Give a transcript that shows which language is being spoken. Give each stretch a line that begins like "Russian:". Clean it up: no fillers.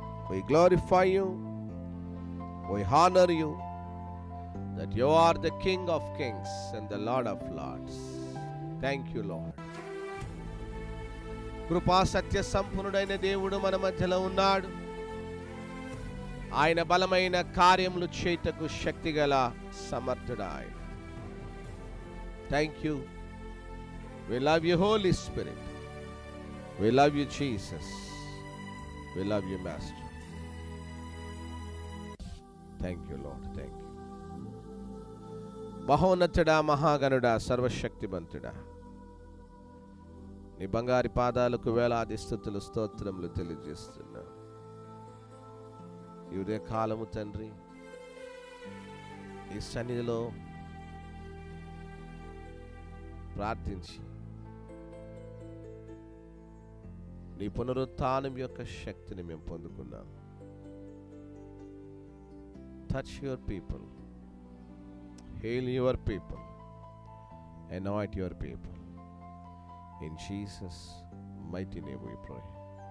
English: We glorify you, we honor you, that you are the King of kings and the Lord of lords. Thank you Lord.
Telugu: కృపా సత్య సంపూర్ణుడైన దేవుడు మన మధ్యలో ఉన్నాడు. ఆయన బలమైన కార్యములు చేయుటకు శక్తిగల సమర్థుడు ఆయన.
English: Thank you. We love you Holy Spirit. We love you Jesus. We love you Master. Thank you Lord. Thank you.
Telugu: మహోన్నతుడా, మహాగణుడా, సర్వశక్తిమంతుడా, నీ బంగారి పాదాలకు వేలాది స్తుతులు స్తోత్రములు తెలియజేస్తున్నా. ఈ ఉదయ కాలము తండ్రి, ఈ సన్నిధిలో ప్రార్థించి నీ పునరుత్థానం యొక్క శక్తిని మేము పొందుకున్నాం.
English: Touch your people, heal your people, anoint your people. In Jesus' mighty name we pray.